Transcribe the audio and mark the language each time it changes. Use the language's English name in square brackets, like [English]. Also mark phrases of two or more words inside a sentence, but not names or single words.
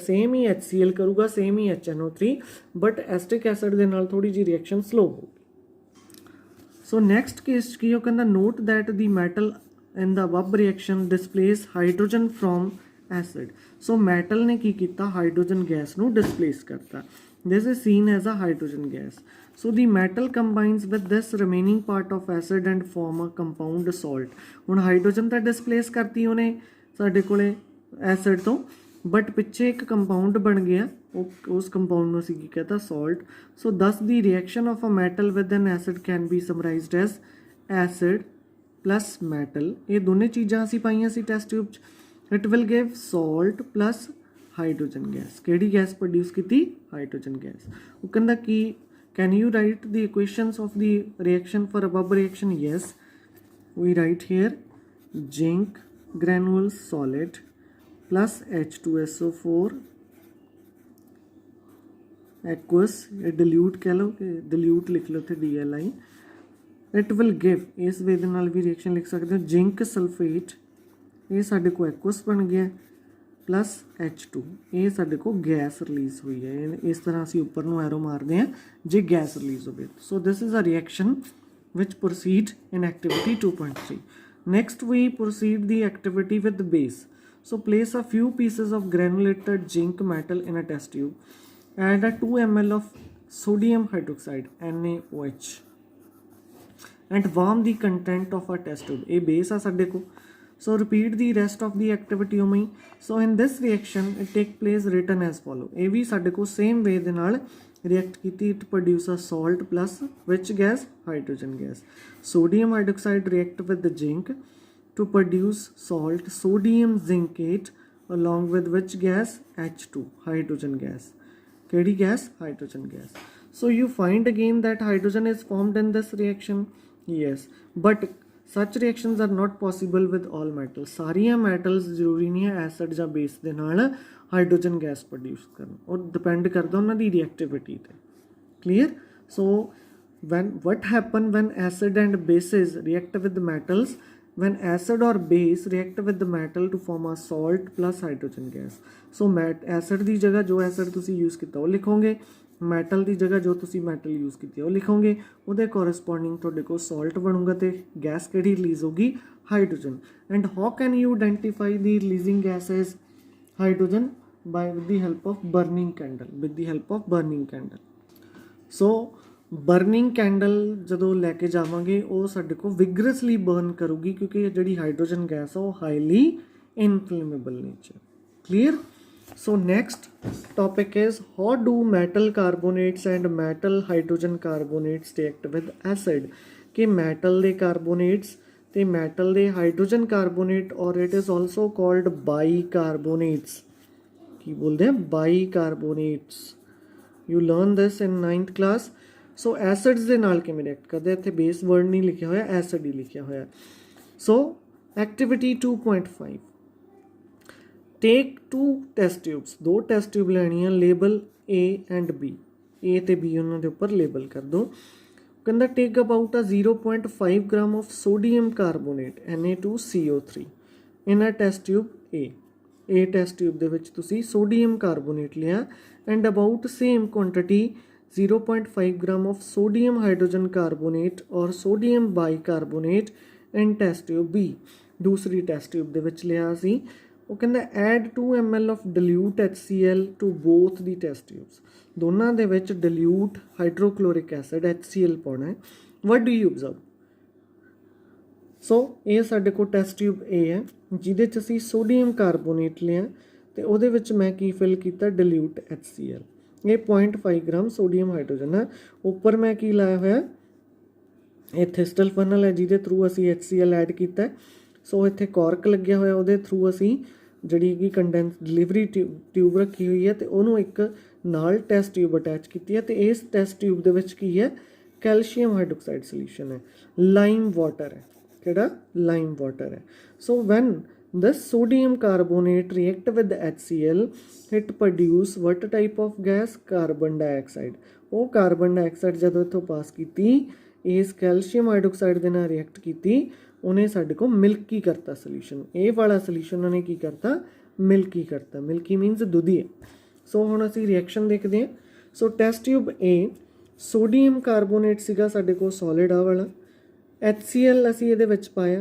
[Punjabi] ਸੇਮ ਹੀ HCl ਕਰੂਗਾ, ਸੇਮ ਹੀ HNO3, [English] but acetic acid [Punjabi] ਦੇ ਨਾਲ ਥੋੜੀ ਜਿਹੀ [English] reaction slow [Punjabi] ਹੋਊਗੀ. [English] so next case [Punjabi] ਕੀ ਉਹ ਕਹਿੰਦਾ, [English] note that the metal in the above reaction displace hydrogen from acid. [Punjabi] ਸੋ ਮੈਟਲ ਨੇ ਕੀ ਕੀਤਾ? [English] hydrogen gas [Punjabi] ਨੂੰ ਡਿਸਪਲੇਸ ਕਰਤਾ. [English] this is seen as a hydrogen gas. So the metal combines with this remaining part of acid and form a compound salt. [Punjabi] ਹੁਣ ਹਾਈਡਰੋਜਨ ਤਾਂ ਡਿਸਪਲੇਸ ਕਰਤੀ ਉਹਨੇ ਸਾਡੇ ਕੋਲੇ ਐਸਿਡ ਤੋਂ, ਬਟ ਪਿੱਛੇ ਇੱਕ ਕੰਪਾਊਂਡ ਬਣ ਗਿਆ, ਉਸ ਕੰਪਾਊਂਡ ਨੂੰ ਅਸੀਂ ਕੀ ਕਹਤਾ, ਸੌਲਟ. [English] so thus the reaction of a metal with an acid can be summarized as acid plus metal. [Punjabi] ਇਹ ਦੋਨੇ ਚੀਜ਼ਾਂ ਅਸੀਂ ਪਾਈਆਂ ਸੀ [English] test tube [Punjabi] 'ਚ. [English] it will give salt plus hydrogen gas. [Punjabi] ਕਿਹੜੀ ਗੈਸ ਪ੍ਰੋਡਿਊਸ ਕੀਤੀ, [English] hydrogen gas. [Punjabi] ਉਹ ਕਹਿੰਦਾ ਕਿ [English] can you write the equations of the reaction for above reaction? Yes, we write here zinc granules solid plus H2SO4 aqueous, [Hindi] ये dilute कह लो, dilute लिख लो थे DLI. [English] it will give, this way [Punjabi] ਦੇ ਨਾਲ ਭੀ रिएक्शन लिख सकते हो, [English] zinc sulphate [Punjabi] ये साडे को aqueous बन गया प्लस H2, ये साडे को [English] gas release [Punjabi] हुई है. ਇਸ ਤਰ੍ਹਾਂ ਅਸੀਂ ਉੱਪਰ ਨੂੰ ਐਰੋ ਮਾਰਦੇ ਹਾਂ ਜੇ ਗੈਸ ਰਿਲੀਜ਼ ਹੋ. [English] so this is a reaction which proceed in activity 2.3. next we proceed the activity with base. so place a few pieces of granulated zinc metal in a test tube. add a 2 ml of sodium hydroxide NaOH and warm the content of a test tube. [Punjabi] ਇਹ ਬੇਸ ਆ ਸਾਡੇ ਕੋ. [English] So repeat the rest of the activity उमें. So in this reaction it take place written as follow. [Punjabi] ये भी साडे को [English] same way [Punjabi] ਦੇ ਨਾਲ react कीती. [English] It produce a salt plus which gas, hydrogen gas. Sodium hydroxide react with the zinc to produce salt sodium zincate along with which gas, H2, hydrogen gas. [Punjabi] केड़ी [English] gas, hydrogen gas. So you find again that hydrogen is formed in this reaction. Yes, but such reactions are not possible with all metals. [Punjabi] ਸਾਰੀਆਂ metals ਜ਼ਰੂਰੀ ਨਹੀਂ ਹੈ ਐਸਿਡ ਜਾਂ बेस ਦੇ ਨਾਲ [English] hydrogen gas produce [Punjabi] ਕਰਨ, ਔਰ ਡਿਪੈਂਡ ਕਰਦਾ ਉਹਨਾਂ ਦੀ रिएक्टिविटी ਤੇ. क्लियर? [English] So what happen when acid and bases react with metals? When acid or base react with the metal to form a salt plus hydrogen gas. So acid [Punjabi] ਦੀ ਜਗ੍ਹਾ ਜੋ acid ਤੁਸੀਂ यूज़ ਕੀਤਾ ਉਹ ਲਿਖੋਗੇ, ਮੈਟਲ ਦੀ ਜਗ੍ਹਾ ਜੋ ਤੁਸੀਂ ਮੈਟਲ ਯੂਜ਼ ਕੀਤੀ ਉਹ ਲਿਖੋਗੇ, ਉਹਦੇ ਕੋਰਸਪੋਂਡਿੰਗ ਤੁਹਾਡੇ ਕੋਲ ਸੌਲਟ ਬਣੂਗਾ ਤੇ ਗੈਸ ਕਿਹੜੀ ਰਿਲੀਜ਼ ਹੋਗੀ, ਹਾਈਡਰੋਜਨ. [English] and how can you identify the releasing gas is hydrogen? by with the help of burning candle. with the help of burning candle. so burning candle [Punjabi] ਜਦੋਂ ਲੈ ਕੇ ਜਾਵਾਂਗੇ ਉਹ ਸਾਡੇ ਕੋਲ [English] vigorously burn [Punjabi] ਕਰੂਗੀ, ਕਿਉਂਕਿ ਜਿਹੜੀ [English] hydrogen gas [Punjabi] ਆ ਉਹ [English] highly inflammable nature. [Punjabi] ਕਲੀਅਰ? [English] So next topic is how do metal carbonates and metal hydrogen carbonates react with acid? कि metal [Punjabi] ਦੇ [English] carbonates ਤੇ metal ਦੇ hydrogen carbonate, or it is also called bicarbonates. [Punjabi] ਕੀ ਬੋਲਦੇ ਆ, [English] bicarbonates. You learn this in 9th class. [Punjabi] So acids ਦੇ ਨਾਲ ਕਿਵੇਂ react ਕਰਦੇ, ਇੱਥੇ [English] base word [Punjabi] ਨਹੀਂ ਲਿਖਿਆ ਹੋਇਆ, acid ਹੀ ਲਿਖਿਆ ਹੋਇਆ. [English] So activity 2.5. Take 2 test tubes. 2 test tube [Punjabi] ਲੈਣੀਆਂ, [English] label A and B. [Punjabi] A ਤੇ B ਉਹਨਾਂ ਦੇ ਉੱਪਰ label ਕਰ ਦੋ. [English] ਕਹਿੰਦਾ take about a 0.5 gram of sodium carbonate Na2CO3 in a test tube A. A test tube [Punjabi] ਦੇ ਵਿੱਚ ਤੁਸੀਂ [English] sodium carbonate ਲਿਆ and about same quantity 0.5 gram of sodium hydrogen carbonate or sodium bicarbonate in test tube B. [Punjabi] ਦੂਸਰੀ [English] test tube [Punjabi] ਦੇ ਵਿੱਚ ਲਿਆ ਅਸੀਂ. ਉਹ ਕਹਿੰਦਾ [English] add 2 ml of dilute HCl to both the test tubes. [Punjabi] ਦੋਨਾਂ ਦੇ ਵਿੱਚ [English] dilute hydrochloric acid [Punjabi] HCl ਪਾਉਣਾ ਹੈ. [English] what do you observe? [Punjabi] ਸੋ ਇਹ ਸਾਡੇ ਕੋਲ [English] test tube [Punjabi] A ਹੈ, ਜਿਹਦੇ 'ਚ ਅਸੀਂ [English] sodium carbonate [Punjabi] ਲਿਆ ਤੇ ਉਹਦੇ ਵਿੱਚ ਮੈਂ ਕੀ ਫਿਲ ਕੀਤਾ, [English] dilute HCl. [Punjabi] ਇਹ 0.5 ਗ੍ਰਾਮ [English] sodium hydrogen [Punjabi] ਹੈ. ਉੱਪਰ ਮੈਂ ਕੀ ਲਾਇਆ ਹੋਇਆ, ਇੱਥੇ [English] still funnel [Punjabi] ਹੈ ਜਿਹਦੇ ਥਰੂ ਅਸੀਂ HCl ਐਡ ਕੀਤਾ. ਸੋ ਇੱਥੇ ਕੋਰਕ ਲੱਗਿਆ ਹੋਇਆ, ਉਹਦੇ ਥਰੂ ਅਸੀਂ ਜਿਹੜੀ ਕਿ [English] condense delivery tube [Punjabi] ਰੱਖੀ ਹੋਈ ਹੈ ਤੇ ਉਹਨੂੰ ਇੱਕ ਨਾਲ [English] test tube attach [Punjabi] ਕੀਤੀ ਹੈ. ਤੇ ਇਸ [English] test tube [Punjabi] ਦੇ ਵਿੱਚ ਕੀ ਹੈ, [English] calcium hydroxide solution [Punjabi] ਹੈ, [English] lime water [Punjabi] ਹੈ. ਕਿਹੜਾ, [English] lime water [Punjabi] ਹੈ. [English] so when this sodium carbonate react with HCl, it produce what type of gas, carbon dioxide. [Punjabi] ਉਹ [English] carbon dioxide [Punjabi] ਜਦੋਂ ਇੱਥੋਂ ਪਾਸ ਕੀਤੀ, ਇਸ [English] calcium hydroxide [Punjabi] ਦੇ ਨਾਲ ਰਿਐਕਟ ਕੀਤੀ, ਉਹਨੇ ਸਾਡੇ ਕੋਲ [English] milky kartā solution. [Punjabi] ਇਹ ਵਾਲਾ ਸੋਲੂਸ਼ਨ ਉਹਨੇ ਕੀ ਕਰਤਾ, ਮਿਲਕੀ ਕਰਤਾ. [English] milky means [Punjabi] ਦੁੱਧੀ ਹੈ. ਸੋ ਹੁਣ ਅਸੀਂ ਰਿਐਕਸ਼ਨ ਦੇਖਦੇ ਹਾਂ. [English] so test tube [Punjabi] A, [English] sodium carbonate [Punjabi] ਸੀਗਾ ਸਾਡੇ ਕੋਲ ਸੋਲਿਡ ਆ ਵਾਲਾ, HCl ਅਸੀਂ ਇਹਦੇ ਵਿੱਚ ਪਾਇਆ.